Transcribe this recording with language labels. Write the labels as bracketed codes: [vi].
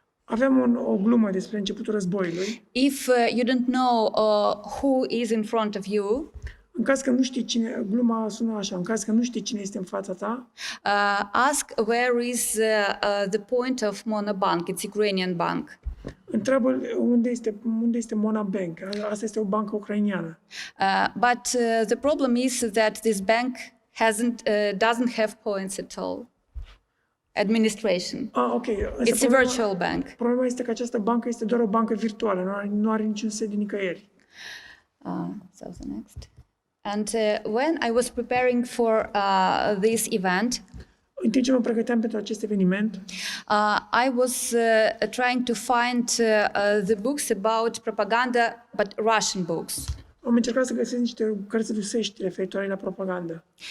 [ro] Aveam o glumă despre începutul războiului. [en] If you don't know who is in front of you, [ro] În caz că nu știi cine, gluma sună așa, în caz că nu știi cine este în fața ta, [en] ask where is the point of Monobank. It's Ukrainian bank. [ro] întreabă unde este Mona Bank. Asta este o bancă ucrainiană. [en] But the problem is that this bank doesn't have points at all. Administration. Ok. It's a virtual bank. [ro] Problema este că această bancă este doar o bancă virtuală, nu are niciun sediu nicăieri. [en] So the next. And when I was preparing for this event, [ro] În timp ce mă pregăteam pentru acest eveniment, [en] I was trying to find the books about propaganda, but Russian books. [ro] am încercat să găsesc niște cărți rusești referitoare la propagandă.